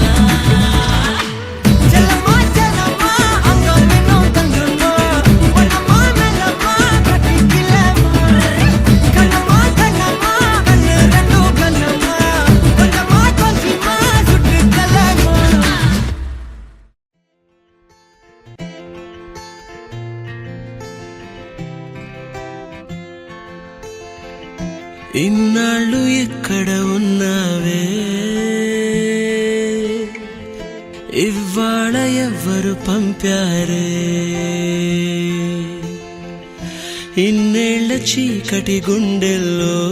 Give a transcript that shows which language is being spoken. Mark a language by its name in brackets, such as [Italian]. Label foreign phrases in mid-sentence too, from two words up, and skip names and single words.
[Tamil] செல்லம்மா செல்லம்மா அங்கம் இன்னும் தங்கம்மா பொன்னம்மா மெல்லம்மா கட்டிக்கில்லம்மா கண்ணம்மா கண்ணம்மா கண்ணு ரெண்டும் கண்ணம்மா கொஞ்சம்மா கொஞ்சமா சுட்டு கல்லம்மா [Telugu] ఇన్నాళ్ళు ఎక్కడ ఉన్నావే ఇవాళ ఎవ్వరు పంపారే ఇన్నేళ్ల చీకటి గుండెల్లో